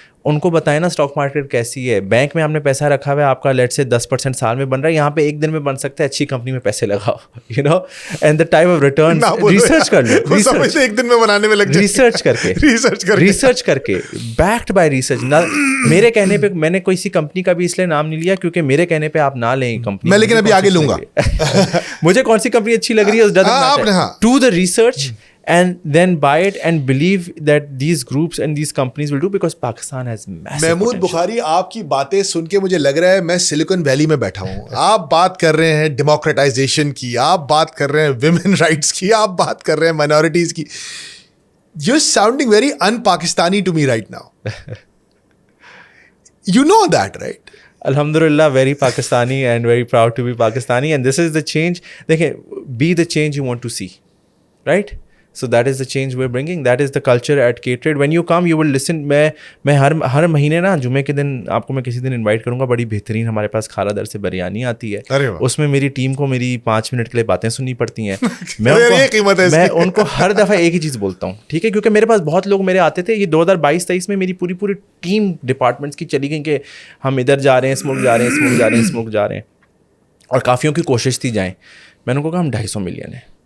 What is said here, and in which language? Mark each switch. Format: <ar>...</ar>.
<hi>उनको बताएं ना स्टॉक मार्केट कैसी है. बैंक में हमने पैसा रखा हुआ है, आपका लेट से 10% साल में बन रहा है, यहाँ पे एक दिन में बन सकता है. अच्छी कंपनी में पैसे लगाओ, you know,</hi> <en>and the type of return</en> <hi>research कर लो, एक दिन में बनाने में लग जाए. रिसर्च करके बैक्ड बाय रिसर्च. मेरे कहने पे, मैंने कोई सी कंपनी का भी इसलिए नाम नहीं लिया क्योंकि मेरे कहने पे आप ना लें कंपनी, मैं लेकिन अभी आगे लूंगा. मुझे कौन सी कंपनी अच्छी लग रही है,</hi> <en>do the research and then buy it and believe that these groups and these companies will do, because Pakistan has massive</en> <hi>Mahmood Bukhari, आपकी बातें सुन के मुझे लग रहा है मैं सिलिकॉन वैली में बैठा हूँ. आप बात कर रहे हैं डेमोक्रेटाइजेशन की, आप बात कर रहे हैं विमेन राइट्स की, आप बात कर रहे हैं माइनॉरिटीज की.</hi> <en>You're sounding very un-Pakistani to me right now. You know that, right? Alhamdulillah, very Pakistani and very proud to be Pakistani, and this is the change. देखिए, be the change you want to see, right? So that is the change we're bringing. That is the culture at Catered. When you come, you will listen.</en> <hi>मैं हर महीने ना जुमे के दिन आपको मैं किसी दिन इनवाइट करूंगा. बड़ी बेहतरीन हमारे पास खाला दर से बिरयानी आती है. उसमें मेरी टीम को मेरी 5 मिनट के लिए बातें सुननी पड़ती हैं. मैं उनको हर दफ़ा एक ही चीज़ बोलता हूँ, ठीक है, क्योंकि मेरे पास बहुत लोग मेरे आते थे. ये 2022-23 में मेरी पूरी टीम डिपार्टमेंट्स की चली गई कि हम इधर जा रहे हैं, इस मुल्क जा रहे हैं, इस मुल्क जा रहे हैं, इस मुल्क जा रहे हैं, और काफ़ियों की कोशिश थी जाएँ. मैंने उनको कहा हम 250 मिलियन है,</hi>